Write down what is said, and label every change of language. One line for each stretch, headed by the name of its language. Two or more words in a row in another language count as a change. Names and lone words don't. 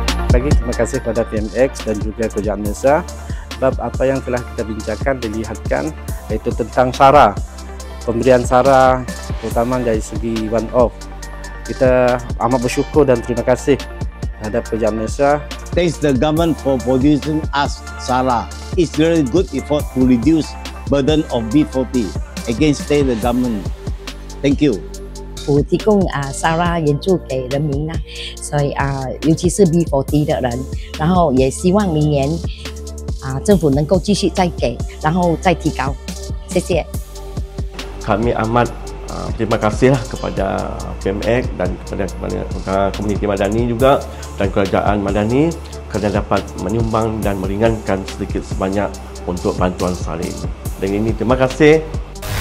Malay: lagi terima kasih kepada PMX dan juga Kerajaan Malaysia sebab apa yang telah kita bincangkan dilihatkan, iaitu tentang SARA, pemberian SARA terutama dari segi
English: one off.
Malay: Kita amat bersyukur dan terima kasih terhadap Kerajaan Malaysia.
English: Thanks the government for producing us SARA. It's very good effort to reduce burden of B40 against the government. Thank you.
Chinese: 提供SARA援助给人民啦，所以尤其是 B40 的人，然后也希望明年政府能够继续再给，然后再提高，谢谢。
Malay: Kami amat terima kasihlah kepada PMX dan kepada komuniti Madani juga dan kerajaan Madani kerana dapat menyumbang dan meringankan sedikit sebanyak untuk bantuan salin. Dan ini terima kasih.